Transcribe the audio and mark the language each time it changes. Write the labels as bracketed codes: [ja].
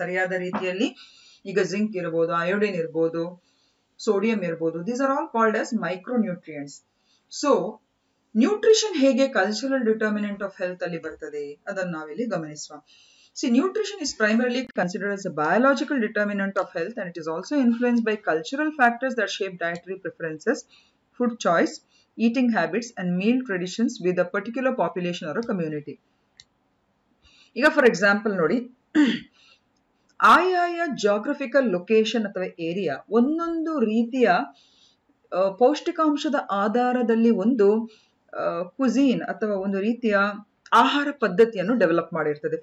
[kn] ಸರಿಯಾದ ರೀತಿಯಲ್ಲಿ ಈಗ ಜಿಂಕ್ ಇರ್ಬೋದು, ಅಯೋಡಿನ್ ಇರ್ಬೋದು, ಸೋಡಿಯಂ ಇರ್ಬೋದು, [en] These are all called as micronutrients. [kn] So nutrition ಹೇಗೆ [en] cultural determinant of health [kn] ಅಲ್ಲಿ ಬರ್ತದೆ ಅದನ್ನು ನಾವಿಲ್ಲಿ ಗಮನಿಸುವ. [en] See, nutrition is primarily considered as a biological determinant of health, and it is also influenced by cultural factors that shape dietary preferences, food choice, eating habits, and meal traditions with a particular population or a community. [kn] ಈಗ [en] for example [kn] ನೋಡಿ, ಆಯಾಯ geographical location ಅಥವಾ area ಒಂದೊಂದು ರೀತಿಯ ಪೌಷ್ಟಿಕಾಂಶದ ಆಧಾರದಲ್ಲಿ ಒಂದು ಕುಸೀನ್ ಅಥವಾ ಒಂದು ರೀತಿಯ ಆಹಾರ ಪದ್ಧತಿಯನ್ನು ಡೆವಲಪ್ ಮಾಡಿರ್ತದೆ.